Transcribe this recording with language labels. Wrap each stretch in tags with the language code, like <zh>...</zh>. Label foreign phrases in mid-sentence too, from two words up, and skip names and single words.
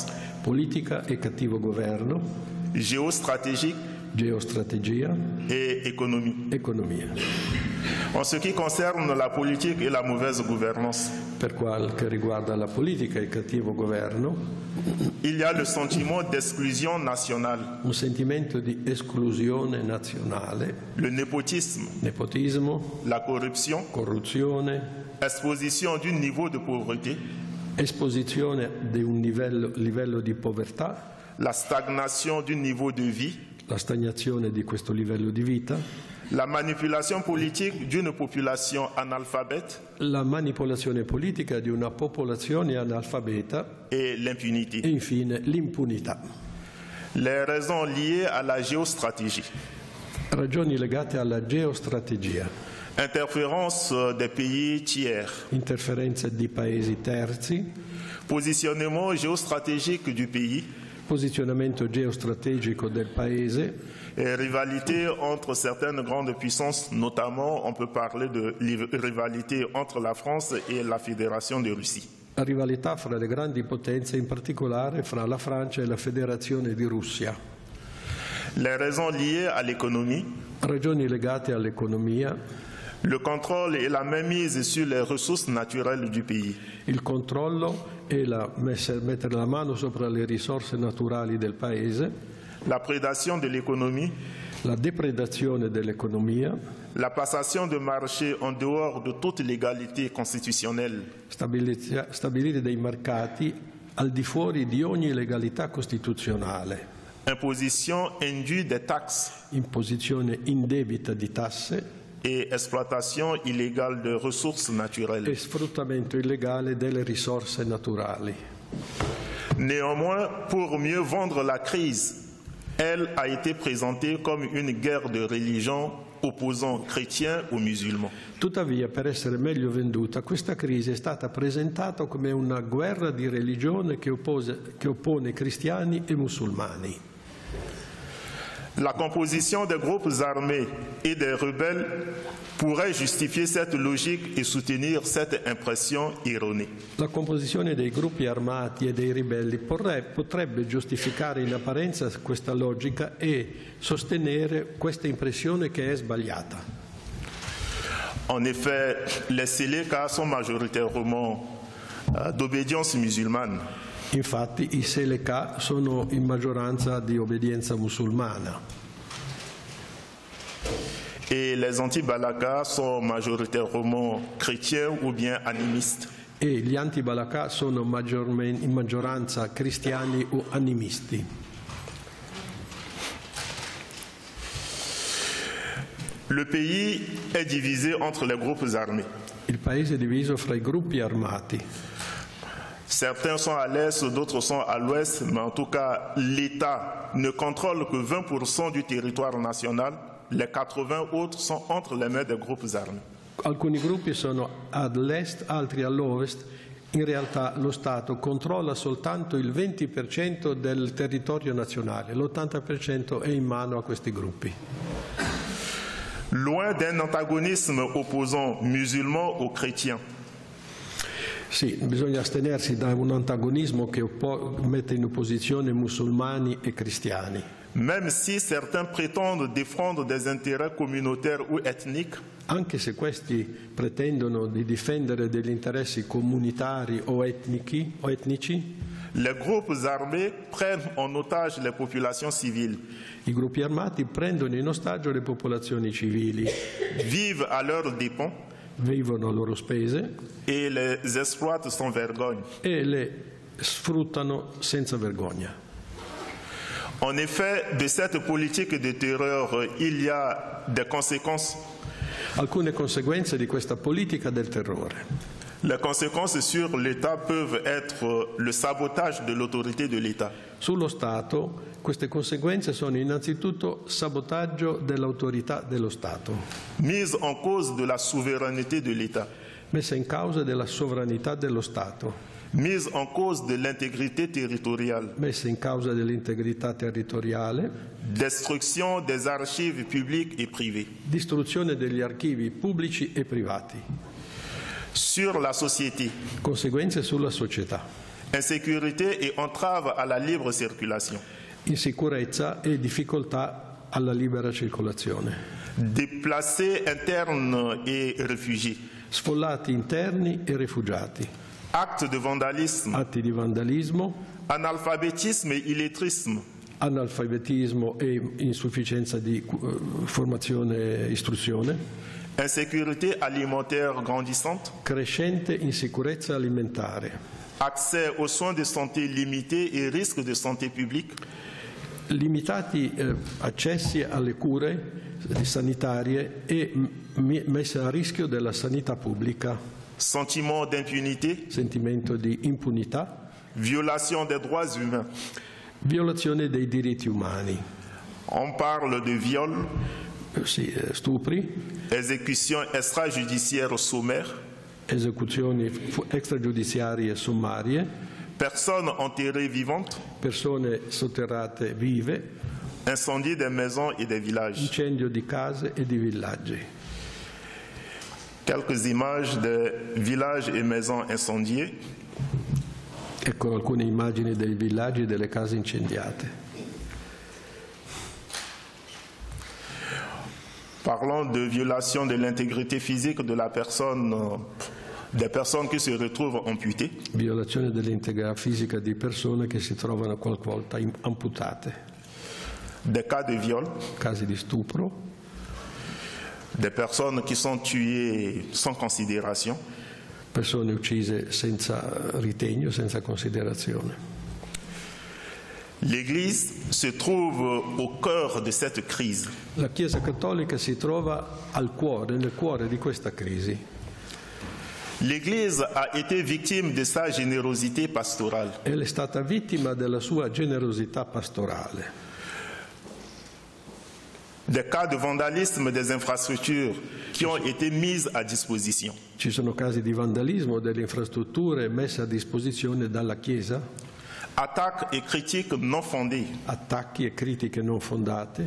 <it>Politica e cattivo governo,</it> <fr>géostratégique</fr> <it>geostrategia,</it> <fr>et économie.</fr> <it>economia.</it> <fr>En ce qui concerne la politique et la mauvaise gouvernance,</fr> <it>Per quel che riguarda la politica e il cattivo governo,</it> <fr>il y a le sentiment d'exclusion nationale,</fr> <it>un sentimento di esclusione nazionale,</it> <fr>le népotisme,</fr> <it>nepotismo,</it> <fr>la corruption,</fr> <it>corruzione,</it> <fr>exposition d'un niveau de pauvreté,</fr> <it>esposizione di un livello di povertà,</it> <fr>la stagnation du niveau de vie,</fr> <it>la stagnazione di questo livello di vita,</it> <fr>la manipulation politique d'une population analphabète</fr> <it>la manipolazione politica di una popolazione analfabeta</it> <fr>et l'impunité.</fr> <it>e infine l'impunità.</it> <fr>Les raisons liées à la géostratégie.</fr> <it>Ragioni legate alla geostrategia,</it> <fr>Interférence des pays tiers,</fr> <it>interferenze di paesi terzi,</it> <fr>positionnement géostratégique du pays</fr> <it>posizionamento geostrategico del paese</it> <fr>et rivalité entre certaines grandes puissances, notamment on peut parler de rivalité entre la France et la Fédération de Russie.</fr> <it>la rivalità fra le grandi potenze, in particolare fra la Francia e la Federazione di Russia.</it> <fr>Les raisons liées à l'économie,</fr> <it>Ragioni legate all'economia,</it> <fr>le contrôle et la mainmise sur les ressources naturelles du pays,</fr> <it>il controllo e mettere la mano sopra le risorse naturali del paese,</it> <fr>la prédation de l'économie,</fr> <it>la depredazione dell'economia,</it> <fr>la passation de marchés en dehors de toute légalité constitutionnelle,</fr> <it>stabilire dei mercati al di fuori di ogni legalità costituzionale,</it> <fr>imposition indue des taxes</fr> <it>imposizione indebita di tasse</it> <fr>et exploitation illégale de ressources naturelles.</fr> <it>e sfruttamento illegale delle risorse naturali.</it> <fr>Néanmoins, pour mieux vendre la crise, elle a été présentée comme une guerre de religion opposant chrétiens aux musulmans.</fr> <it>Tuttavia, per essere meglio venduta, questa crisi è stata presentata come una guerra di religione che oppone cristiani e musulmani.</it> <fr>La composition des groupes armés et des rebelles pourrait justifier cette logique et soutenir cette impression erronée.</fr> <it>La composizione dei gruppi armati e dei ribelli potrebbe giustificare in apparenza questa logica e sostenere questa impressione che è sbagliata.</it> <fr>En effet, les Séléka sont majoritairement d'obédience musulmane.</fr> <it>Infatti i Seleka sono in maggioranza di obbedienza musulmana</it> <fr>Et les anti-Balaka sont majoritairement chrétiens ou bien animistes.</fr> <it>e gli anti-Balaka sono in maggioranza cristiani o animisti.</it> <fr>Le pays est divisé entre les groupes armés.</fr> <it>Il paese è diviso fra i gruppi armati.</it> <fr>Certains sont à l'est, d'autres sont à l'ouest, mais en tout cas, l'État ne contrôle que 20% du territoire national. Les 80 autres sont entre les mains des groupes armés.</fr> <it>Alcuni gruppi sono all'est, altri all'ovest. In realtà lo Stato controlla soltanto il 20% del territorio nazionale, l'80% è in mano a questi gruppi.</it> <fr>Loin d'un antagonisme opposant musulmans aux chrétiens.</fr> <it>Sì, bisogna astenersi da un antagonismo che mette in opposizione musulmani e cristiani.</it> <fr>Même si certains prétendent défendre des intérêts communautaires ou ethniques,</fr> <it>anche se questi pretendono di difendere degli interessi comunitari o etnici,</it> <fr>les groupes armés prennent en otage les populations civiles.</fr> <it>I gruppi armati prendono in ostaggio le popolazioni civili,</it> <fr>vivent à leurs dépens,</fr> <it>vivono a loro spese</it> <fr>et les exploitent sans vergogne.</fr> <it>E le sfruttano senza vergogna.</it> <fr>En effet, de cette politique de terreur, il y a des conséquences.</fr> <it>Alcune conseguenze di questa politica del terrore.</it> <fr>Les conséquences sur l'État peuvent être le sabotage de l'autorité de l'État.</fr> <it>Sullo Stato queste conseguenze sono innanzitutto sabotaggio dell'autorità dello Stato.</it> <fr>Mise en cause de la souveraineté de l'État.</fr> <it>Messa in causa della sovranità dello Stato.</it> <fr>Mise en cause de l'intégrité territoriale.</fr> <it>Messa in causa dell'integrità territoriale.</it> <fr>Destruction des archives publiques et privées.</fr> <it>Distruzione degli archivi pubblici e privati.</it> <fr>Sur la société.</fr> <it>Conseguenze sulla società.</it> <fr>Insécurité et entrave à la libre circulation.</fr> <it>Insicurezza e difficoltà alla libera circolazione.</it> <fr>Déplacés internes et réfugiés.</fr> <it>Sfollati interni e rifugiati.</it> <fr>Actes de vandalisme.</fr> <it>Atti di vandalismo.</it> <fr>Analphabétisme et illettrisme.</fr> <it>Analfabetismo e insufficienza di formazione e istruzione.</it> <fr>Insécurité alimentaire grandissante.</fr> <it>Crescente insicurezza alimentare.</it> <fr>Accès aux soins de santé limité et risque de santé publique.</fr> <it>Limitati accessi alle cure sanitarie e messa a rischio della sanità pubblica.</it> <fr>Sentiment d'impunité.</fr> <it>Sentimento di impunità.</it> <fr>Violation des droits humains.</fr> <it>Violazione dei diritti umani.</it> <fr>On parle de viol.</fr> <it>Sì, stupri.</it> <fr>Esecution extrajudiciaire sommaire.</fr> <it>Esecuzioni extragiudiziarie sommarie.</it> <fr>Personnes enterrées vivantes.</fr> <it>Persone sotterrate vive.</it> <fr>Incendie des maisons et des villages.</fr> <it>Incendio di case e di villaggi.</it> <fr>Quelques images de villages et maisons incendiés.</fr> <it>Ecco alcune immagini dei villaggi e delle case incendiate.</it> <fr>Parlons de violation de l'intégrité physique de la personne, des personnes qui se retrouvent amputées.</fr> <it>Violazione dell'integrità fisica di persone che si trovano qualche volta amputate.</it> <fr>Des cas de viol.</fr> <it>Casi di stupro.</it> <fr>Des personnes qui sont tuées sans considération.</fr> <it>Persone uccise senza ritegno, senza considerazione.</it> <fr>L'Église se trouve au cœur de cette crise.</fr> <it>La Chiesa Cattolica si trova al cuore, nel cuore di questa crisi.</it> <fr>L'Église a été victime de sa générosité pastorale.</fr> <it>Ella è stata vittima della sua generosità pastorale.</it> <fr>Des cas de vandalisme des infrastructures qui ont été mises à disposition.</fr> <it>Ci sono casi di vandalismo delle infrastrutture messe a disposizione dalla Chiesa.</it> <fr>Attaques et critiques non fondées.</fr> <it>Attacchi e critiche non fondate.</it>